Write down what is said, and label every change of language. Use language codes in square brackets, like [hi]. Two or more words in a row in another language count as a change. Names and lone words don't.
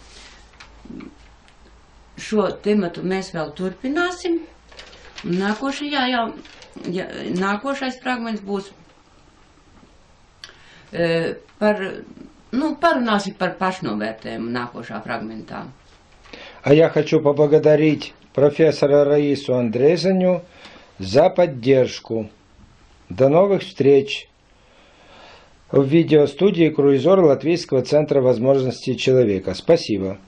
[lv] Šo tematu mēs vēl turpināsim. Nākošais fragments būs parunāsim par pašnovērtējumu nākošā fragmentā. [ru] А я хочу поблагодарить профессора Раису Андрезаню за поддержку До новых встреч в видеостудии «Круизор» Латвийского центра возможностей человека. Спасибо.